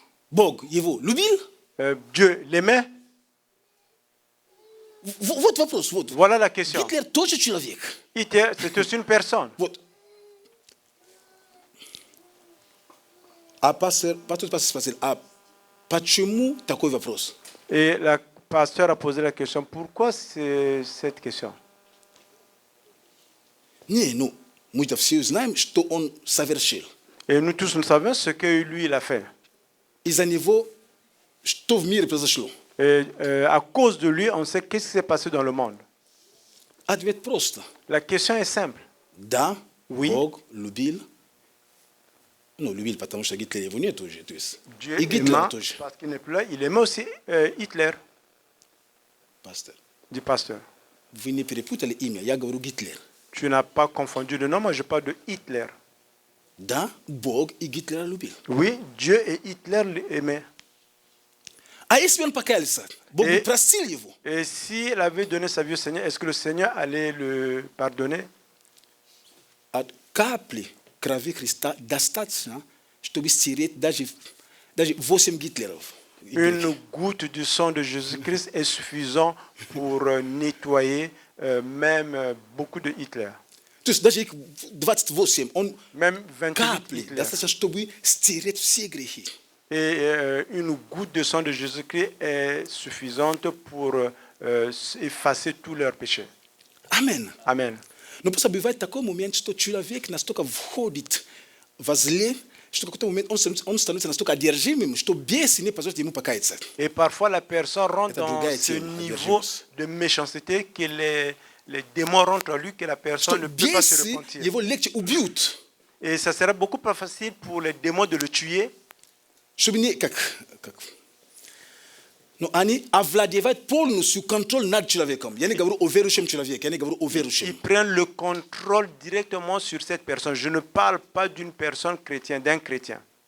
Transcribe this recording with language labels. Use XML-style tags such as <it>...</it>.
<ru>Бог его любил?</ru> <fr>Dieu l'aimait?</fr> <ru>Вот вопрос, вот.</ru> <fr>Voilà la question.</fr> <ru>Гитлер тоже человек.</ru> <fr>Hitler, c'est aussi une personne.</fr> <ru>Вот. А пастор спросил, а почему такой вопрос?</ru> <fr>Et la pasteur a posé la question. Pourquoi cette question?</fr> <ru>Не, ну, мы-то все знаем, что он совершил.</ru> <fr>Et nous tous, nous savons ce que lui, il a fait.</fr> <ru>Из-за него, что в мире произошло?</ru> <fr>Et à cause de lui, on sait qu'est-ce qui s'est passé dans le monde.</fr> <ru>Ответ просто.</ru> <fr>La question est simple.</fr> <ru>Да,</ru> <fr>Oui.</fr> <ru>Бог любил. Ну, любил, потому что Гитлер его нет уже. То есть.</ru> <fr>Dieu</fr> <ru>И Гитлер</ru> <fr>aima,</fr> <ru>тоже.</ru> <fr>parce qu'il n'est plus là, il aimait aussi Hitler,</fr> <ru>Пастор,</ru> <fr>dit pasteur.</fr> <ru>вы не перепутали имя, я говорю Гитлер.</ru> <fr>Tu n'as pas confondu le nom, moi je parle de Hitler.</fr> <ru>Да, Бог и Гитлера любил.</ru> <fr>Oui, Dieu et Hitler l'aimaient.</fr> <ru>А если он покаялся, Бог</ru> <fr>Et-</fr> <ru>простил его.</ru> <fr>Et s'il avait donné sa vie au Seigneur, est-ce que le Seigneur allait le pardonner?</fr> <ru>От капли крови Христа достаточно, чтобы стереть даже 8 Гитлеров.</ru> <fr>Une goutte du sang de Jésus-Christ est suffisant pour nettoyer même beaucoup de Hitler.</fr> <ru>То есть даже их 28, он</ru> <fr>Même 28</fr> <ru>капли</ru> <fr>Hitler.</fr> <ru>достаточно, чтобы стереть все грехи.</ru> <fr>Et une goutte de sang de Jésus-Christ est suffisante pour effacer tous leurs péchés.</fr> <ru>Амен.</ru> <fr>Amen.</fr> <ru>Но просто бывает такой момент, что человек настолько входит во зле, что в какой-то момент он становится настолько одержимым, что бесы не позволят ему покаяться.</ru> <fr>Et parfois, la personne rentre</fr> <ru>Это</ru> <fr>dans</fr> <ru>другая</ru> <fr>ce</fr> <ru>тема,</ru> <fr>niveau</fr> <ru>одержимость.</ru> <fr>de méchanceté que les démons rentrent en lui, que la personne</fr> <ru>Что</ru> <fr>ne peut pas se</fr> <ru>бесы</ru> <fr>repentir.</fr> <ru>его легче убьют,</ru> <fr>Et ça sera beaucoup plus facile pour les démons de le tuer.</fr> <ru>чтобы не как. Но они овладевают полностью контроль над человеком. Я не говорю о верующем человеке, я не говорю о</ru> <fr>Ils</fr> <ru>верующем.</ru> <fr>prennent le contrôle directement sur cette personne. Je ne parle pas d'une personne chrétienne, d'un chrétien.</fr>